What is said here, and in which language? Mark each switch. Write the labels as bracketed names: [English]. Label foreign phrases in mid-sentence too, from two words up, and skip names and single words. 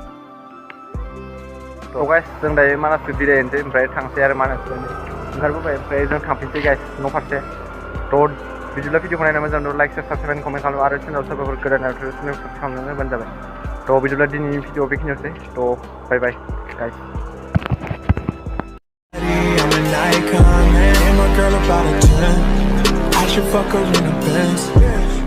[Bodo] थ' गाइस जों दायो मानासखौ बेरायनोसै ओमफ्राय थांसै आरो मानासखौ ओंखारबोबाय ओमफ्राय जों थांफिनसै गाइस न' फारसे थ' बिदिब्ला भिडिअखौ नायना मोजां मोनो [English] like share subscribe comment [Bodo] खालाम आरो चेनेलाव सोरबाफोर गोदान आरो [English] channel subscribe [Bodo] खालामनानै होबानो जाबाय थ' बिदिब्ला दिनैनि भिडिअ बेखिनियावसै थ' [English] bye bye guys I'm an icon, man, and my girl about a 10. I should fuck her in the Benz.